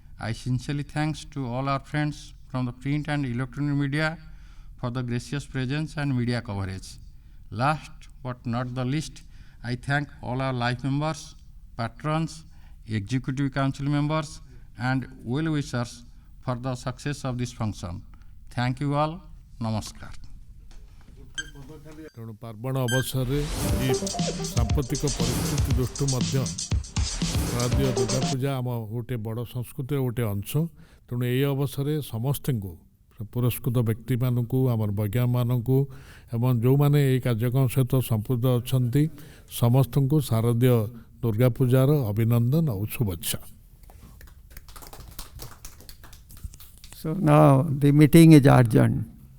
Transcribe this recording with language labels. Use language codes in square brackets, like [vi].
[en] I sincerely thanks to all our friends from the print and electronic media for the gracious presence and media coverage. Last but not the least, I thank all our life members, patrons, executive council members and well-wishers for the success of this function. Thank you all. Namaskar. [or] ତେଣୁ ପାର୍ବଣ ଅବସରରେ ଏହି ସାମ୍ପ୍ରତିକ ପରିସ୍ଥିତି ଦୃଷ୍ଟିରୁ ମଧ୍ୟ ଶାରଦୀୟ ଦୁର୍ଗାପୂଜା ଆମ ଗୋଟେ ବଡ଼ ସଂସ୍କୃତିର ଗୋଟେ ଅଂଶ। ତେଣୁ ଏହି ଅବସରରେ ସମସ୍ତଙ୍କୁ ପୁରସ୍କୃତ ବ୍ୟକ୍ତିମାନଙ୍କୁ ଆମର ବୈଜ୍ଞାନିକମାନଙ୍କୁ ଏବଂ ଯେଉଁମାନେ ଏହି କାର୍ଯ୍ୟକ୍ରମ ସହିତ ସମ୍ପୃକ୍ତ ଅଛନ୍ତି ସମସ୍ତଙ୍କୁ ଶାରଦୀୟ ଦୁର୍ଗାପୂଜାର ଅଭିନନ୍ଦନ ଆଉ ଶୁଭେଚ୍ଛା। [en] So now the meeting is adjourned.